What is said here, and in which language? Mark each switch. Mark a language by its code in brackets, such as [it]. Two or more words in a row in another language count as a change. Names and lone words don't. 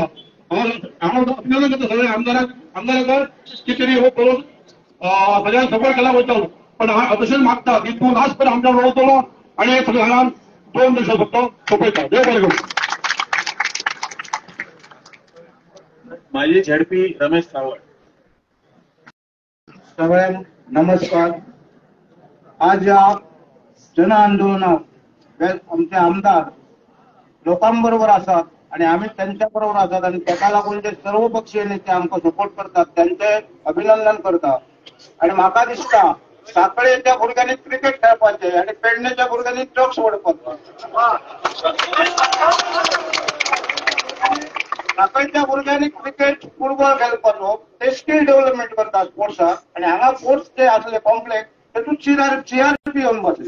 [kok] हांव अभिनंदन करता सगळ्या आमदाराक की तरी हो करून सगळ्यांक सपोर्ट केला वयतलो पण हांव तशेंच मागता की तूं लास्ट पर्यंत आमच्या रावतलो आणि हे सगळे हांगा 2 दिवसां फक्त सोपयता। देव बरें करूं। [mr] माझे झेडपी रमेश सावंत। [kok] सगळ्यांक नमस्कार। आज या जन आंदोलनात आमचे आमदार लोकांबरोबर असतात आणि आम्ही त्यांच्या बरोबर असतात आणि त्याला लागून जे सर्वपक्षीय नेते आमकां सपोर्ट करतात त्यांचे अभिनंदन करता आणि म्हाका दिसता साखळेच्या भुरग्यांनी क्रिकेट खेळपाचे आणि पेडण्याच्या भुरग्यांनी ड्रग्स वडपाचो। साखळेच्या भुरग्यांनी क्रिकेट फुटबॉल खेळपाचो ते [en] skill development [kok] करतात स्पोर्ट्साक आणि हांगा स्पोर्ट्स जे असले कॉम्प्लेक्स तेतूंत CRP येवन बसल्या।